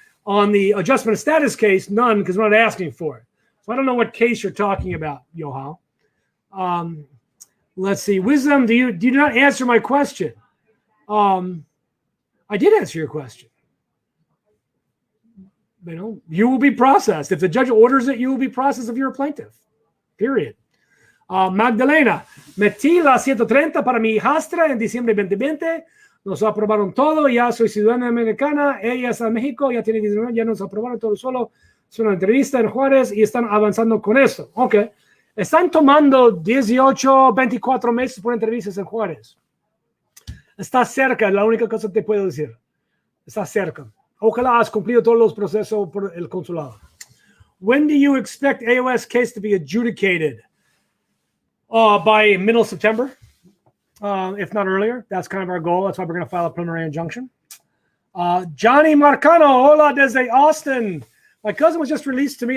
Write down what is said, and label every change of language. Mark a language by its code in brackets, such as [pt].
[en] On the adjustment of status case, none, because we're not asking for it. So I don't know what case you're talking about, Yohal. Let's see. Wisdom, do you not answer my question? I did answer your question. You will be processed. If the judge orders it, you will be processed if you're a plaintiff. Period. [es] Magdalena, metí la 130 para mi hijastra en diciembre 2020. Nos aprobaron todo. Ya soy ciudadana americana. Ella está en México. Ya tiene 19. Ya nos aprobaron todo solo. Es una entrevista en Juárez y están avanzando con eso. Ok. Están tomando 18, 24 meses por entrevistas en Juárez. Está cerca. La única cosa que te puedo decir. Está cerca. Ojalá has cumplido todos los procesos por el consulado. [en] When do you expect AOS case to be adjudicated? By middle of September, if not earlier. That's kind of our goal. That's why we're going to file a preliminary injunction. Johnny Marcano, [es] hola desde Austin. [en] My cousin was just released to me.